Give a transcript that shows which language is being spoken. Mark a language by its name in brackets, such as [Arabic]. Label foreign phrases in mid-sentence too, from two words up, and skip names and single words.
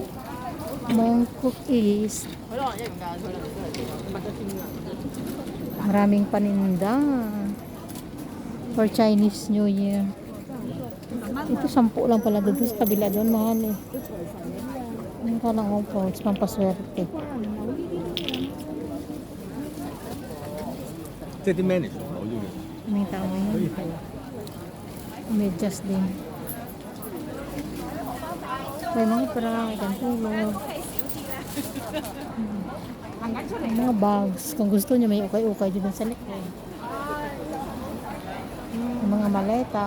[Filipino] Mongkok East. Maraming paninda [English] for Chinese New Year. [Filipino] Ito 10 lang pala doon sa kabila doon, mahal eh. Ang kalang Hong Kong, it's pampaswerte. [Cantonese] 即係啲 manage 唔到呢個。 [Filipino] May tao ngayon. Medyas din. May mga parang ikan tulog. Mga bags. Kung gusto nyo, may ukay-ukay dito sa likod. Mga maleta.